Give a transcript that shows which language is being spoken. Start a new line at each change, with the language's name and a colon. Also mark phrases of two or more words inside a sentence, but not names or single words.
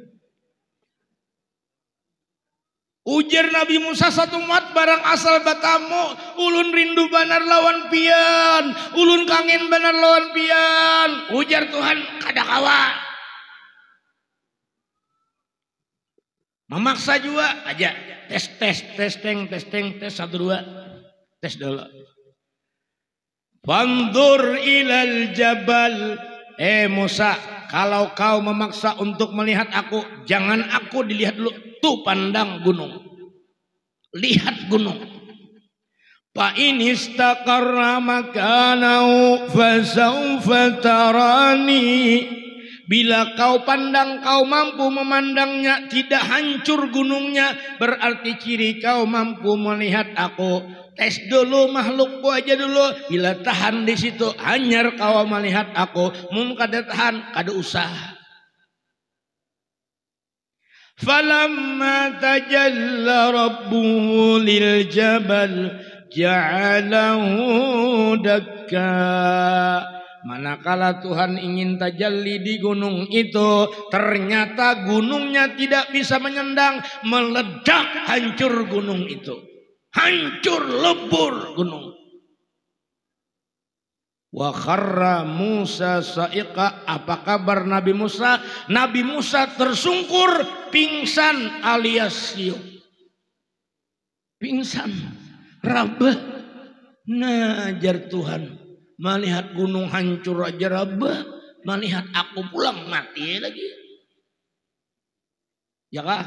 Banjar: Ujar Nabi Musa satu mat barang asal batamu, ulun rindu banar lawan pian, ulun kangen banar lawan pian. Ujar Tuhan kada kawa. Memaksa juga aja tes 1 2 tes dulu.
Arabic: فانظر إلى الجبل موسى,
Banjar: kalau kau memaksa untuk melihat aku, jangan aku dilihat dulu. Tuh pandang gunung. Lihat gunung.
Arabic: فإن استقر مكانه فسوف تراني.
Banjar: Bila kau pandang, kau mampu memandangnya, tidak hancur gunungnya, berarti ciri kau mampu melihat aku. Tes dulu makhlukku aja dulu. Bila tahan di situ, hanyar kau melihat aku. Mun kada tahan, kada usah.
Arabic: فلما تجلى ربه للجبل جعله دكا.
Banjar: Manakala Tuhan ingin tajalli di gunung itu, ternyata gunungnya tidak bisa menyendang, meledak, hancur gunung itu. Hancur lebur gunung.
Arabic: وخر موسى صعقا.
Banjar: Apa kabar Nabi Musa? Nabi Musa tersungkur, pingsan alias siup. Pingsan, rabah. Najar Tuhan, melihat gunung hancur aja rabah, melihat aku pulang mati lagi. Ya kah?